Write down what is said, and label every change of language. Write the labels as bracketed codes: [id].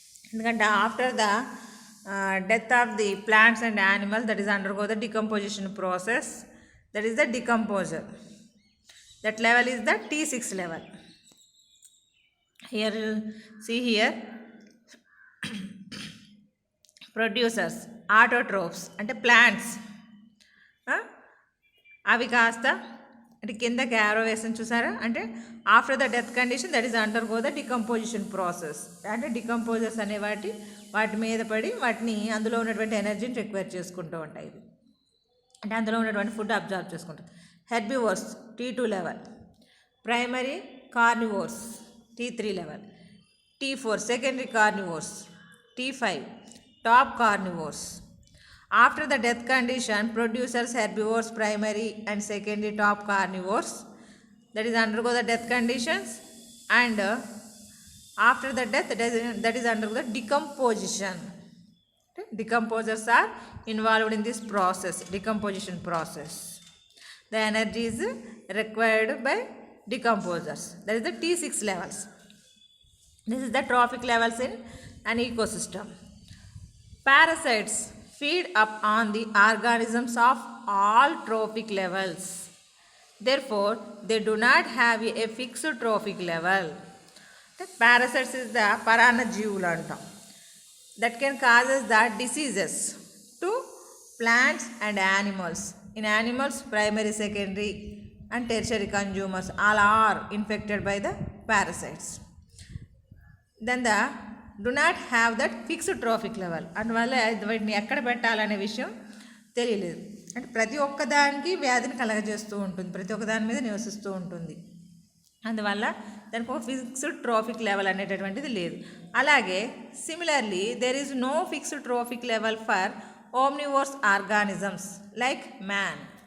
[en] ఎందుకంటే after the death of the plants and animals that is undergo the decomposition process, that is the decomposer. That level is the T6 level. Here you see here producers, autotrophs అంటే plants, [te] అవి కాస్త అంటే కిందకి arrow వేసిన చూసారా, [en] అంటే after the death condition that is undergo the decomposition process. [te] అంటే decomposers అనే వాటి మీద పడి వాటిని అందులో ఉన్నటువంటి ఎనర్జీని రిక్వైర్ చేసుకుంటూ ఉంటాయి. అంటే అందులో ఉన్నటువంటి ఫుడ్ అబ్జర్వ్ చేసుకుంటాయి. Herbivores T2 level, primary carnivores T3 level, T4 secondary carnivores, T5 top carnivores. [en] After the death condition, producers herbivores, primary and secondary top carnivores, that is undergo the death conditions, and after the death that is undergo the decomposition. Okay? Decomposers are involved in this process, decomposition process. The energy is required by decomposers. That is the T6 levels. This is the trophic levels in an ecosystem. Parasites feed up on the organisms of all trophic levels. Therefore, they do not have a fixed trophic level. The parasites is the [te] paranajivulu antam. [en] That can cause the diseases to plants and animals. In animals, primary, secondary and tertiary consumers all are infected by the parasites. Then the do not have that fixed trophic level. [te] అందువల్ల వీటిని ఎక్కడ పెట్టాలనే విషయం తెలియలేదు. అంటే ప్రతి ఒక్కదానికి వ్యాధిని కలగజేస్తూ ఉంటుంది, ప్రతి ఒక్కదాని మీద నివసిస్తూ ఉంటుంది. అందువల్ల దానికి ఒక ఫిక్స్డ్ ట్రోఫిక్ లెవెల్ అనేటటువంటిది లేదు. [en] అలాగే similarly there is no fixed trophic level for omnivores organisms like man.